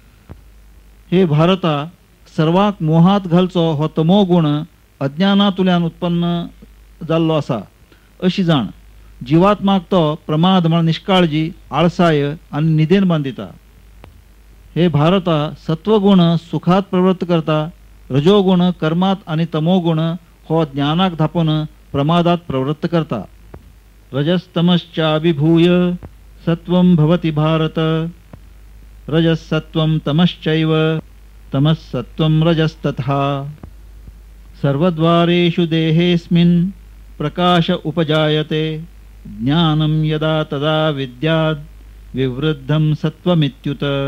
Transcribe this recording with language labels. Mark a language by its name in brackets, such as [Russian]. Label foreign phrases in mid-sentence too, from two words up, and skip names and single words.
[Konkani] हे भारता, सर्वांक मोहात घालचो हो तमो गुण अज्ञानातुल्यान उत्पन्न जाल्लो आसा अशी जाण। जीवात्माक तो प्रमाद म्हळ्यार निष्काळजी, आळसाय आणि निदेन बांधिता। हे भारता, सत्वगुण सुखात प्रवृत्त करता, रजोगुण कर्मात आणि तमोगुण हो ज्ञानाक धापून प्रमादात प्रवृत्त करता। [Sanskrit] रजस्तमश्चाभिभूय सत्वं भवति भारत रजसत्वं तमश्चैव तमस्सत्वं रजस्तथा। सर्वद्वारेषु देहेऽस्मिन् प्रकाश उपजायते ज्ञानं यदा तदा विद्यात् विवृद्धं सत्त्वमित्युत